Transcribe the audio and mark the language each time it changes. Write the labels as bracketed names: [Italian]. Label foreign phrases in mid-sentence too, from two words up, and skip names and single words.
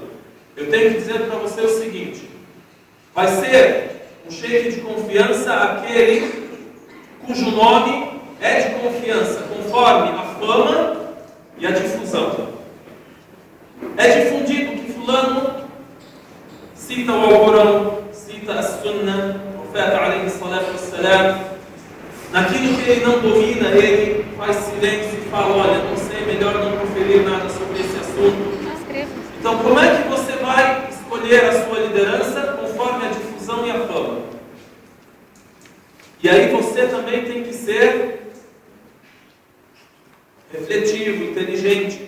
[Portuguese] Eu tenho que dizer para você o seguinte: vai ser um sheik de confiança aquele cujo nome é de confiança, conforme a fama e a difusão. É difundido que fulano cita o Alcorão, cita a Sunna, o profeta [Arabic] عليه الصلاة والسلام. [Portuguese] Naquilo que ele não domina, ele faz silêncio e fala, olha, não sei, melhor não proferir nada sobre esse assunto. Então, como é que você vai escolher a sua liderança conforme a difusão e a fama? E aí você também tem que ser refletivo, inteligente.